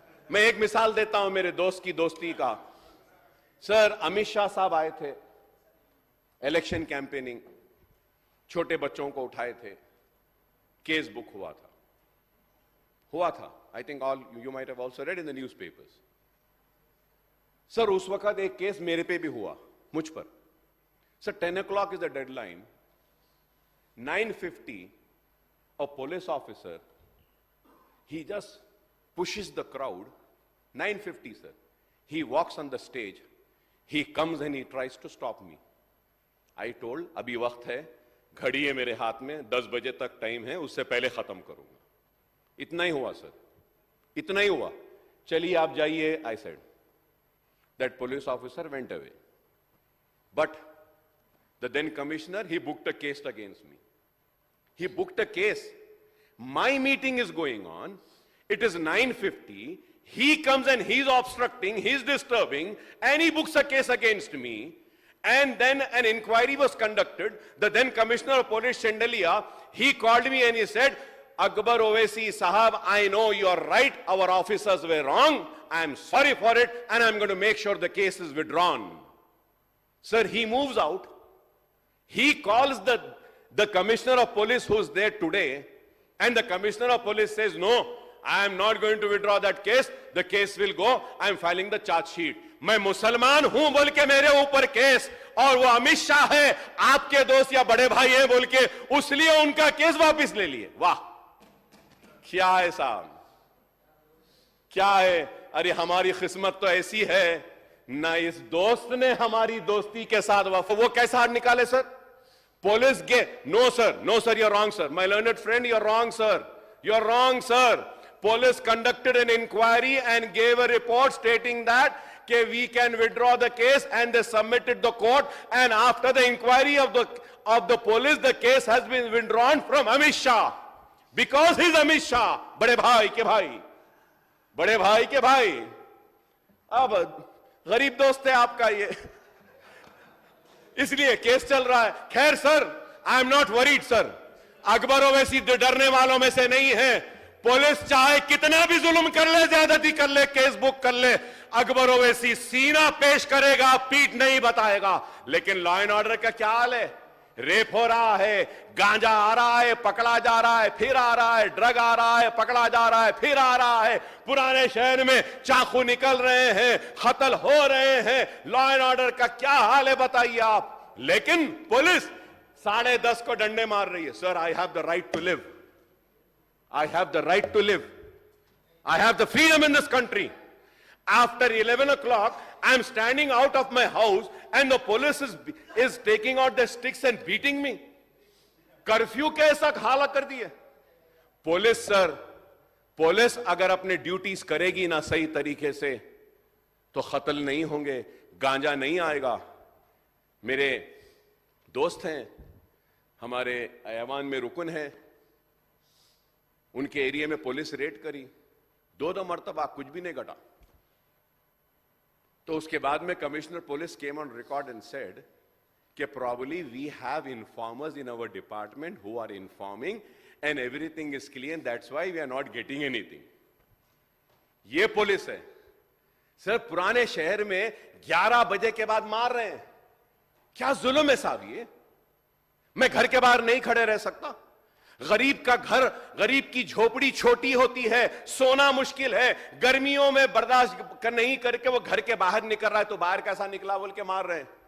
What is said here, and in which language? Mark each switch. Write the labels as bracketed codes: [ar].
[hi] मैं एक मिसाल देता हूं मेरे दोस्त की दोस्ती का। सर, अमित शाह साहब आए थे, इलेक्शन कैंपेनिंग, छोटे बच्चों को उठाए थे, केस बुक हुआ था। [en] I think all you might have also read in the newspapers. [hi] Sir, उस वक्त एक केस मेरे पे भी हुआ, मुझ पर। [en] Sir, 10 o'clock is the deadline. 9:50, a police officer, he just pushes the crowd. 9:50, sir. He walks on the stage. He comes and he tries to stop me. I told, [hi] अभी वक्त है, घड़ी है मेरे हाथ में, 10 बजे तक टाइम है, उससे पहले खत्म करूंगा। इतना ही हुआ सर, इतना ही हुआ। चलिए आप जाइए, [en] I said. That police officer went away, but the then commissioner, he booked a case against me. He booked a case. My meeting is going on. It is 9:50. He comes and he's obstructing, he's disturbing, and he books a case against me. And then an inquiry was conducted. The then Commissioner of Police, Chandeliya, he called me and he said, Akbar Owaisi Sahab, I know you are right. Our officers were wrong. I am sorry for it, and I'm going to make sure the case is withdrawn. Sir, he moves out. He calls the Commissioner of Police who's there today, and the Commissioner of Police says, no, I am not going to withdraw that case. The case will go. I am filing the charge sheet. [hi] मैं मुसलमान हूं बोल के मेरे ऊपर case, और वो अमित शाह है, आपके दोस्त या बड़े भाई है बोल के, उसलिए उनका केस वापस ले लिए। वाह, क्या है साहब, क्या है। अरे हमारी किस्मत तो ऐसी है ना, इस दोस्त ने हमारी दोस्ती के साथ वो कैसा हाथ निकाले sir. [en] Police no sir, you're wrong sir. My learned friend, you're wrong sir. You're wrong sir. Police conducted an inquiry and gave a report stating that we can withdraw the case, and they submitted the court, and after the inquiry of the police, the case has been withdrawn from Amit Shah. Because he's Amit Shah. [hi] बड़े भाई के भाई, बड़े भाई के भाई। अब गरीब दोस्त है आपका ये, इसलिए केस चल रहा है। खैर sir, [en] I am not worried sir, [hi] Akbar Owaisi डरने वालों में से नहीं है। पुलिस चाहे कितना भी जुल्म कर ले, ज्यादती कर ले, केस बुक कर ले, अकबर ओवैसी सीना पेश करेगा, पीठ नहीं बताएगा। लेकिन लॉ एंड ऑर्डर का क्या हाल है? रेप हो रहा है, गांजा आ रहा है, पकड़ा जा रहा है, फिर आ रहा है, ड्रग आ रहा है, पकड़ा जा रहा है, फिर आ रहा है, पुराने शहर में चाकू निकल रहे हैं, कत्ल हो रहे हैं। लॉ एंड ऑर्डर का क्या हाल है बताइए आप। लेकिन पुलिस 10:30 को डंडे मार रही है। [en] Sir, I have the right to live, I have the right to live, I have the freedom in this country. After 11 o'clock, I am standing out of my house and the police is taking out their sticks and beating me. [hi] Curfew के ऐसा हालत कर दिए police. Sir, police अगर अपने duties करेगी ना सही तरीके से तो कत्ल नहीं होंगे, गांजा नहीं आएगा। मेरे दोस्त हैं, हमारे ऐवान में रुकन है, उनके एरिया में पुलिस रेड करी, 2 मरतबा कुछ भी नहीं घटा। तो उसके बाद में [en] Commissioner police came on record and said कि probably we have informers in our department who are informing and everything is clear, and that's why we are not getting anything. [hi] ये पुलिस है सर। पुराने शहर में 11 बजे के बाद मार रहे हैं, क्या जुल्म है साहब ये। मैं घर के बाहर नहीं खड़े रह सकता। गरीब का घर, गरीब की झोपड़ी छोटी होती है, सोना मुश्किल है, गर्मियों में बर्दाश्त नहीं करके वो घर के बाहर निकल रहा है, तो बाहर कैसा निकला बोल के मार रहे हैं।